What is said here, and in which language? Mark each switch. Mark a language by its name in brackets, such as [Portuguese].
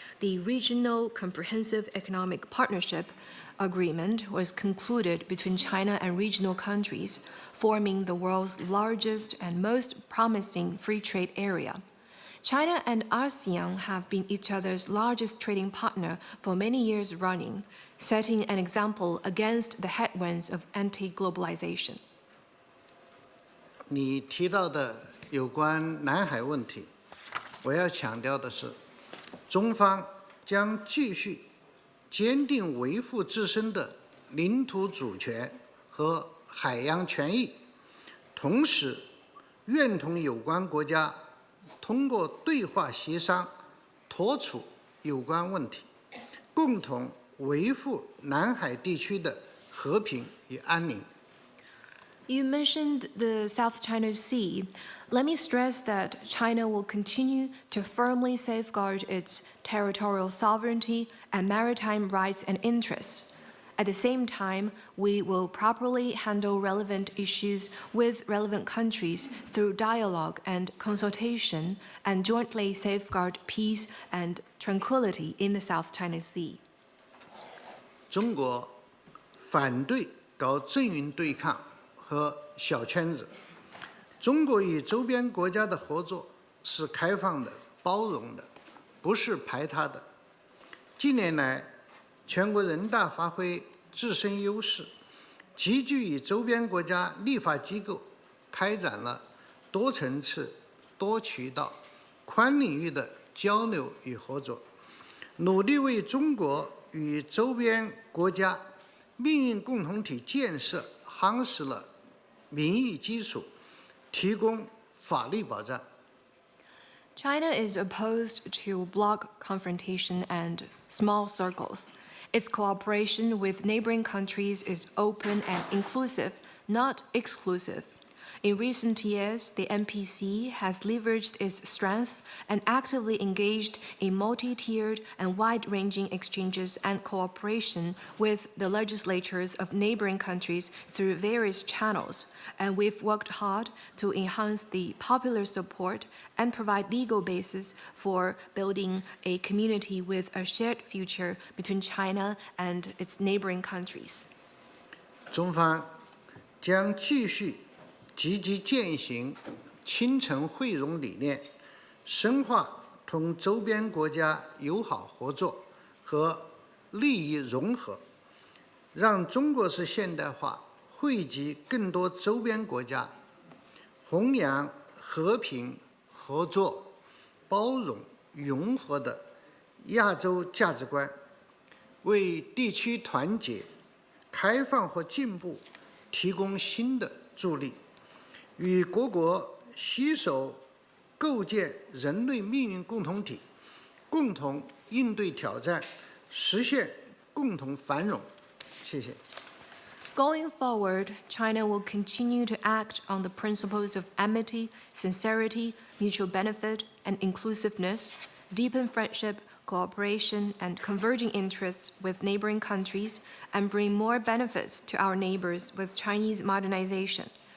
[English] The Regional Comprehensive Economic Partnership Agreement was concluded between China and regional countries, forming the world's largest and most promising free trade area. China and ASEAN have been each other's largest trading partner for many years running, setting an example against the headwinds of anti-globalization. [Chinese] 你提到的有关南海问题，我要强调的是，中方将继续坚定维护自身的领土主权和海洋权益，同时愿同有关国家通过对话协商妥处有关问题，共同维护南海地区的和平与安宁。 [English] You mentioned the South China Sea. Let me stress that China will continue to firmly safeguard its territorial sovereignty and maritime rights and interests. At the same time, we will properly handle relevant issues with relevant countries through dialogue and consultation, and jointly safeguard peace and tranquility in the South China Sea. [Chinese] 中国反对搞阵营对抗和小圈子。中国与周边国家的合作是开放的、包容的，不是排他的。近年来，全国人大发挥自身优势，积极与周边国家立法机构开展了多层次、多渠道、宽领域的交流与合作，努力为中国与周边国家命运共同体建设夯实了民意基础，提供法律保障。 [English] China is opposed to bloc confrontation and small circles. Its cooperation with neighboring countries is open and inclusive, not exclusive. In recent years, the NPC has leveraged its strength and actively engaged in multi-tiered and wide-ranging exchanges and cooperation with the legislatures of neighboring countries through various channels, and we've worked hard to enhance the popular support and provide legal basis for building a community with a shared future between China and its neighboring countries. [Chinese] 中方将继续积极践行亲诚惠容理念，深化同周边国家友好合作和利益融合，让中国式现代化惠及更多周边国家，弘扬和平、合作、包容、融合的亚洲价值观，为地区团结、开放和进步提供新的助力。与各国携手构建人类命运共同体，共同应对挑战，实现共同繁荣。谢谢。 [English] Going forward, China will continue to act on the principles of amity, sincerity, mutual benefit, and inclusiveness, deepen friendship, cooperation, and converging interests with neighboring countries, and bring more benefits to our neighbors with Chinese modernization.